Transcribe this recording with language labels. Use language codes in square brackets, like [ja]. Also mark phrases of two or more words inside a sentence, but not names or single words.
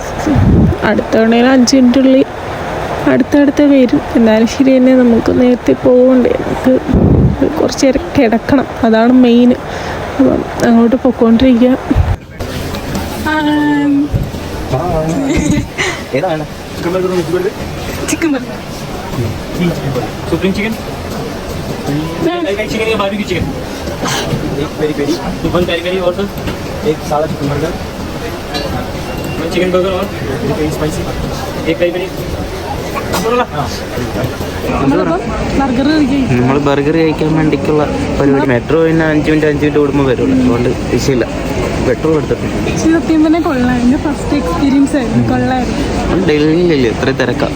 [ml] അടുത്ത തവണയിൽ 5 മിനിറ്റുള്ളിൽ അടുത്തടുത്ത് വരും. എന്നാലും ശരി തന്നെ, നമുക്ക് നേരത്തെ പോകണ്ടേ, നമുക്ക് കുറച്ച് നേരം കിടക്കണം, അതാണ് മെയിൻ. അപ്പം അങ്ങോട്ട് പൊയ്ക്കൊണ്ടിരിക്കുക. [en] chicken burger, Supreme chicken, chicken या barbecue chicken, एक peri peri, 1 peri peri और sir एक सादा chicken burger, 1 chicken burger और एक spicy, एक peri peri. [ml] നമ്മൾ ബർഗർ കഴിക്കാൻ വേണ്ടിക്കുള്ള പരിപാടി. മെട്രോ പിന്നെ 5 മിനിറ്റ് കൂടുമ്പോൾ വരുള്ളൂ, അതുകൊണ്ട് വിഷയമില്ല. പെട്രോൾ എടുത്തിട്ടുണ്ട്. സത്യം തന്നെ കൊള്ളാം. എൻ്റെ [en] first experience [ml] ആയിരുന്നു, കൊള്ളായിരുന്നു. ഡൽഹിയിലല്ലേ ഇത്ര തിരക്കാ?